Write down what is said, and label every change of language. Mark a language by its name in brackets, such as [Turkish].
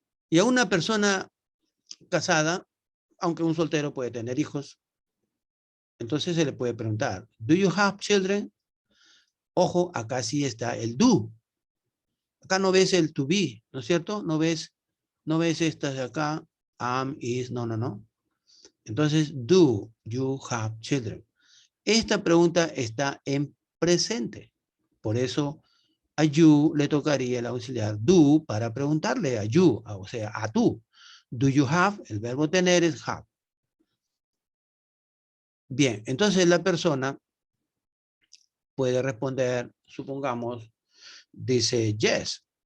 [Spanish] Y a una persona casada, aunque un soltero puede tener hijos, entonces se le puede preguntar, [English] do you have children? [Spanish] Ojo, acá sí está el do. Acá no ves el to be, ¿no es cierto? No ves estas de acá, am, is, no, no, no. [English] Entonces, do you have children? [Spanish] Esta pregunta está en presente. Por eso a you le tocaría el auxiliar do para preguntarle a you, o sea, a tú. [English] Do you have? [Spanish] El verbo tener es have. Bien, entonces la persona puede responder, supongamos, dice yes.